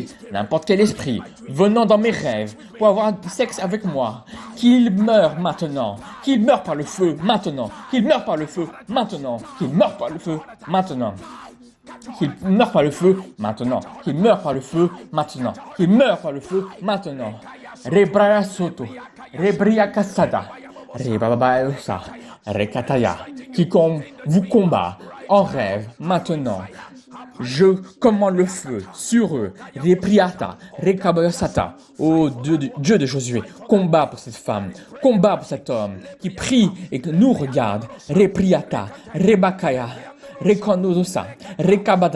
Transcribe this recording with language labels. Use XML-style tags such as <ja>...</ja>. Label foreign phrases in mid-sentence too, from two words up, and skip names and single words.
<fr>N'importe quel esprit venant dans mes rêves pour avoir du sexe avec moi, qu'il meure maintenant. Qu'il meure par le feu maintenant. Qu'il meure par le feu maintenant. Qu'il meure par le feu maintenant. Qu'il meure par le feu maintenant. Qu'il meure par le feu maintenant. Qu'il meure par le feu maintenant. Rebria soto. Rebria kasada. Rebababaosa. Rekataya. Quiconque vous combat en rêve, maintenant, je commande le feu sur eux. Repriata, Rekabayosata. Ô Dieu de Josué, combat pour cette femme, combat pour cet homme qui prie et que nous regarde. Repriata, Rebakaya, Rekonodosa, Rekabada.</fr>